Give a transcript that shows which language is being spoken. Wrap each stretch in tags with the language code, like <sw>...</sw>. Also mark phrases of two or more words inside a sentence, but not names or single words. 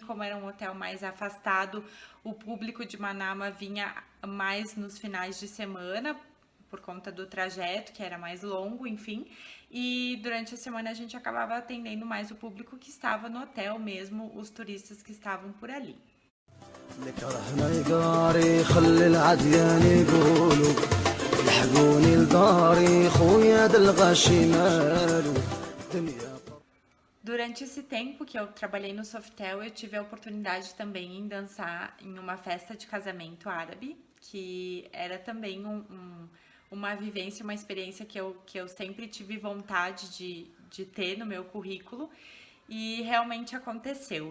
<pt>Como era um hotel mais afastado, o público de Manama vinha mais nos finais de semana, por conta do trajeto, que era mais longo, enfim. E durante a semana a gente acabava atendendo mais o público que estava no hotel mesmo, os turistas que estavam por ali.</pt> <ar>يلحقوني لداري خويا دلغاشي مالو دنيا.</ar> <pt>Durante esse tempo que eu trabalhei no Sofitel, eu tive a oportunidade também em dançar em uma festa de casamento árabe, que era também uma vivência, uma experiência que eu sempre tive vontade de ter no meu currículo e realmente aconteceu.</pt>